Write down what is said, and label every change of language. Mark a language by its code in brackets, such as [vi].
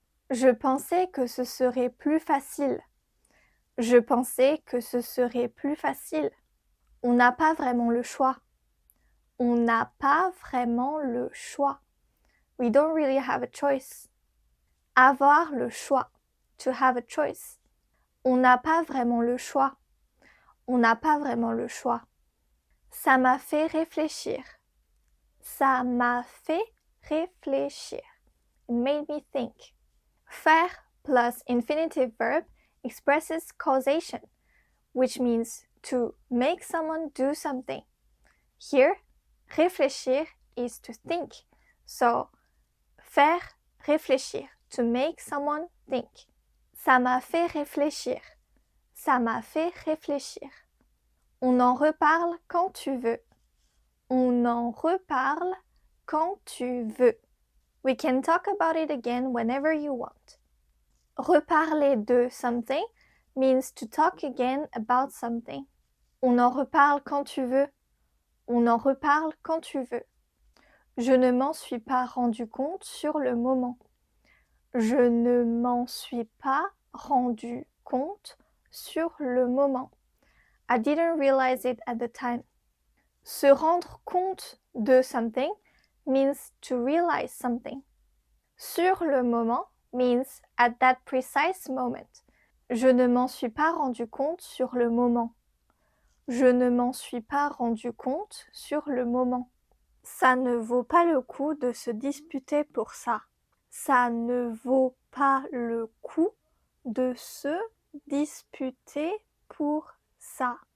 [fr] Je pensais que ce serait plus facile. Je pensais que ce serait plus facile. On n'a pas vraiment le choix. On n'a pas vraiment le choix. [en] We don't really have a choice. [fr] Avoir le choix. [en] To have a choice. [fr] On n'a pas vraiment le choix. On n'a pas vraiment le choix. Ça m'a fait réfléchir. Ça m'a fait réfléchir. [en] It made me think. Faire plus infinitive verb expresses causation, which means to make someone do something. Here, réfléchir is to think. So, [fr] faire réfléchir, [en] to make someone think. [fr] Ça m'a fait réfléchir. Ça m'a fait réfléchir. On en reparle quand tu veux. On en reparle quand tu veux. [en] We can talk about it again whenever you want. [fr] Reparler de [en] something means to talk again about something. [fr] On en reparle quand tu veux. On en reparle quand tu veux. Je ne m'en suis pas rendu compte sur le moment. Je ne m'en suis pas rendu compte sur le moment. [en] I didn't realize it at the time. [fr] Se rendre compte de [en] something means to realize something. [fr] Sur le moment [en] means at that precise moment. [fr] Je ne m'en suis pas rendu compte sur le moment. Je ne m'en suis pas rendu compte sur le moment. Ça ne vaut pas le coup de se disputer pour ça. Ça ne vaut pas le coup de se disputer pour ça.